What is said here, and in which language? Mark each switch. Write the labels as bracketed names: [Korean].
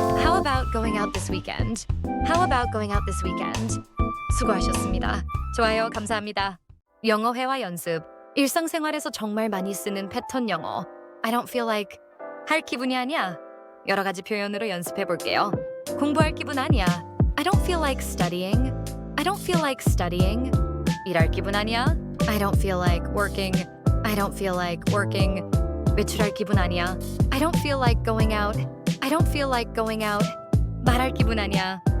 [English] How about going out this weekend? How about going out this weekend? [Korean] 수고하셨습니다. 좋아요, 감사합니다. 영어 회화 연습. 일상생활에서 정말 많이 쓰는 패턴 영어. [English] I don't feel like [Korean] 할 기분이 아니야. 여러 가지 표현으로 연습해 볼게요. 공부할 기분 아니야. [English] I don't feel like studying. I don't feel like studying. [Korean] 일할 기분 아니야. [English] I don't feel like working. I don't feel like working. [Korean] 외출할 기분 아니야. [English] I don't feel like going out. I don't feel like going out. [Korean] 말할 기분 아니야.